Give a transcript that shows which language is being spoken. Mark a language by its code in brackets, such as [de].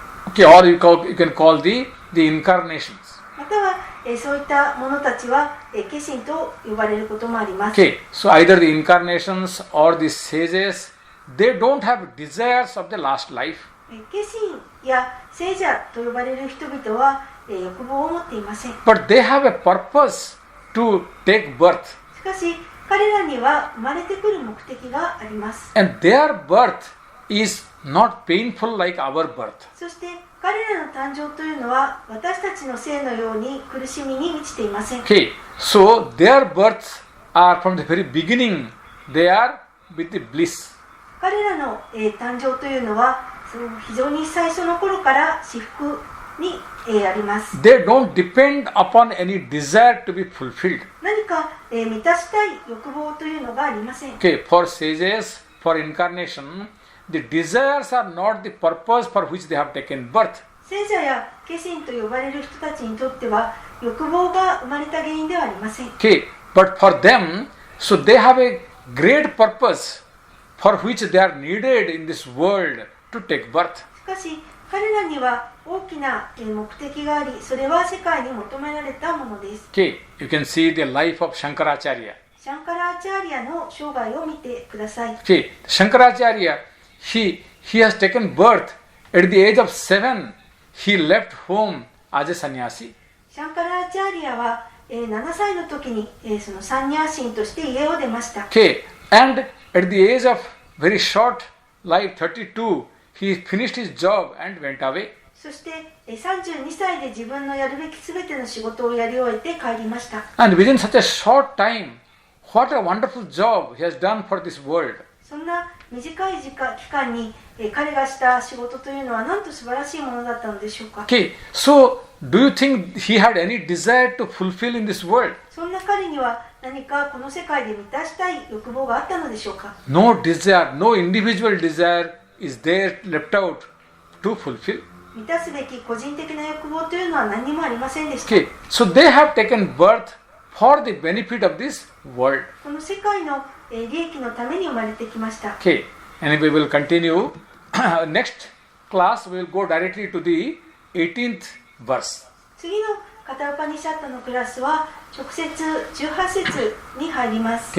[en] Okay, or you can call the incarnations. [ja] またはそういった者たちは化身と呼ばれることもあります。 [en] Okay, so either the incarnations or the sages, they don't have desires of the last life. [ja] 化身や聖者と呼ばれる人々は欲望を持っていません。 [en] But they have a purpose to take birth. [ja] しかし彼らには生まれてくる目的があります。 [en] And their birth is not painful like our birth. [ja] そして彼らの誕生というのは私たちの生のように苦しみに満ちていません。 [en] Okay, so their births are from the very beginning, they are with the bliss. [ja] 彼らの誕生というのは非常に最初の頃から至福にあります。 [en] They don't depend upon any desire to be fulfilled. [ja] 何か満たしたい欲望というのがありません。 [en] Okay, for sages, for incarnation, the desires are not the purpose for which they have taken birth. [ja] 聖者や化身と呼ばれる人たちにとっては欲望が生まれた原因ではありません。 [en] Okay, but for them, so they have a great purpose for which they are needed in this world to take birth. [ja] しかし彼らには大きな目的があり、それは世界に求められたものです。 [en] Okay, you can see the life of Shankaracharya. [ja] シャンカラーチャーリアの生涯を見てください。 [en] Okay, Shankaracharya, he has taken birth at the age of 7. He left home as a sannyasi. [ja] シャンカラーチャーリアは7歳の時にそのサンニャーシンとして家を出ました。 [en] Okay, and at the age of very short life, 32, he finished his job and went away. [ja] そして32歳で自分のやるべきすべての仕事をやり終えて帰りました。 [en] And within such a short time, what a wonderful job he has done for this world. [ja] そんな短い期間に彼がした仕事というのはなんと素晴らしいものだったのでしょうか。 [en] Okay, so do you think he had any desire to fulfill in this world? [ja] そんな彼には何かこの世界で満たしたい欲望があったのでしょうか。 [en] No desire, no individual desire is there left out to fulfill. [ja] 満たすべき個人的な欲望というのは何にもありませんでした。 [en] Okay, so they have taken birth for the benefit of this world. [ja] この世界の利益のために生まれてきました。 [en] Okay, and we will continue. Next class we will go directly to the 18th verse. [ja] 次のカタウパニシャットのクラスは直接18節に入ります。